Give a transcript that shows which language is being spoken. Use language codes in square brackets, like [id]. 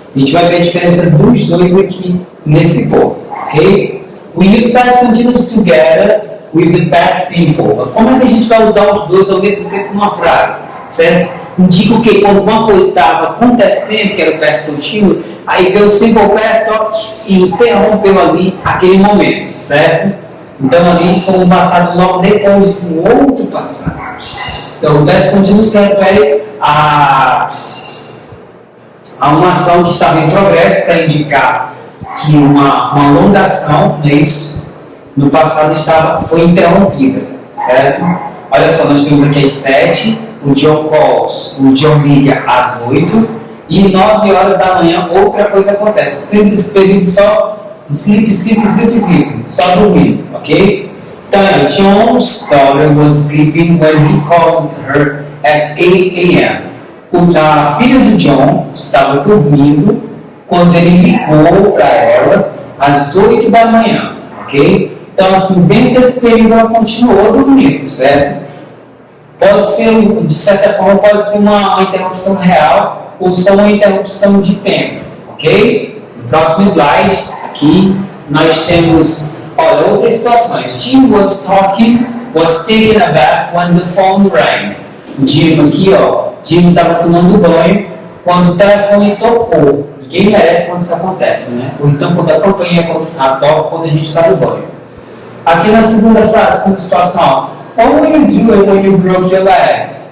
[pt] A gente vai ver a diferença dos dois aqui nesse ponto, ok? [en] We use past continuous together with the past simple. [pt] Como é que a gente vai usar os dois ao mesmo tempo numa frase, certo? Indica o que? Quando uma coisa estava acontecendo, que era o past continuous, aí veio o simple past e interrompeu ali aquele momento, certo? Então ali foi um passado logo depois do outro passado. Então o past continuous se refere a uma ação que estava em progresso para indicar que uma longa ação, não é isso? No passado foi interrompida, certo? Olha só, nós temos aqui às 7, o John calls, o John liga às 8 e 9 horas da manhã outra coisa acontece. Tem esse período só sleep, só dormindo, ok? [en] Então, John's daughter was sleeping when he called her at 8 a.m. [pt] A filha do John estava dormindo quando ele ligou para ela às 8 da manhã, ok? Então, assim, dentro desse período ela continuou dormindo, certo? Pode ser, de certa forma, pode ser uma interrupção real ou só uma interrupção de tempo, ok? No próximo slide, aqui, nós temos, olha, outras situações. [en] Jim was taking a bath when the phone rang. [pt] Jim aqui, ó, Jim estava tomando banho quando o telefone tocou. Ninguém merece quando isso acontece, né? Ou então quando a campainha toca quando a gente está no banho. Aqui na segunda frase, segunda situação, [en] what were you doing when you broke your leg?